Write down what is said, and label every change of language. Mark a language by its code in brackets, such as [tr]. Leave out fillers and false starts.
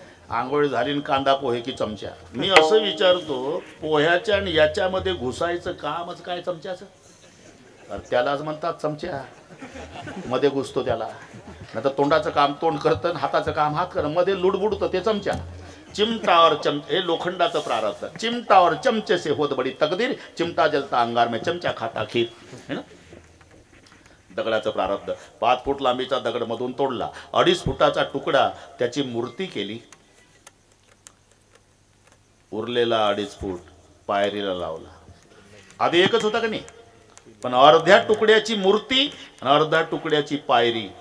[mr] आंघोळ झाली न कांदा पोहे की चमचा. मी असं विचारतो, पोह्याच्या आणि याच्यामध्ये घुसायचं कामच काय चमच्याचं? तर त्यालाच म्हणतात चमचा, मध्ये घुसतो त्याला. नाही तर तोंडाचं काम तोंड करतं, हाताचं काम हात करतं, मध्ये लुडबुडतं ते चमचा. चिमटावर हे लोखंडाचं प्रारब्ध. [hi] चिमटावर चमचे से होत बडी तकदीर, चिमटा जलता अंगार में चमचा खाता खीर. [mr] है ना? दगडाचं प्रारब्ध. 5 फूट लांबीचा दगड मधून तोडला, 2.5 फुटाचा तुकडा त्याची मूर्ती केली, उरलेला 2.5 फूट पायरीला लावला. आधी एकच होता का नाही, पण अर्ध्या तुकड्याची मूर्ती आणि अर्ध्या तुकड्याची पायरी.